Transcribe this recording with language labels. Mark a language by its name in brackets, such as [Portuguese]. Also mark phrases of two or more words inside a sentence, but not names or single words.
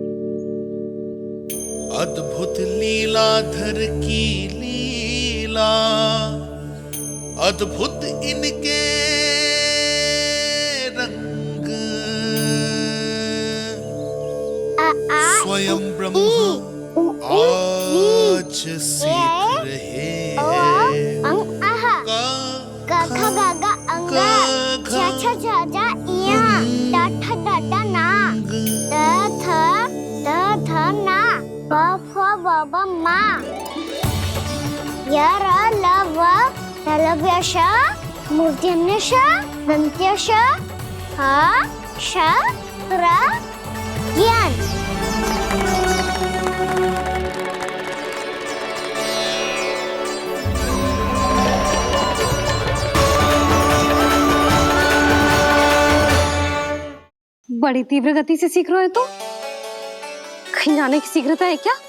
[Hindi] अद्भुत लीलाधर की लीला, अद्भुत इनके रंग, स्वयं ब्रह्म आज सीख रहे हैं। [Sanskrit] गा गा गा अंगा, छा छा छा जा इया, टा ठा टा टा ना, ता था ना, बा फा बा बा मा, या रा ला वा, तलव्यशा, मूर्ध्यन्यशा, दन्त्यशा, हा शा रा ज्ञान। [Hindi] बड़ी तीव्र गति से सीख रहे हो तो कहीं जाने की शीघ्रता है क्या?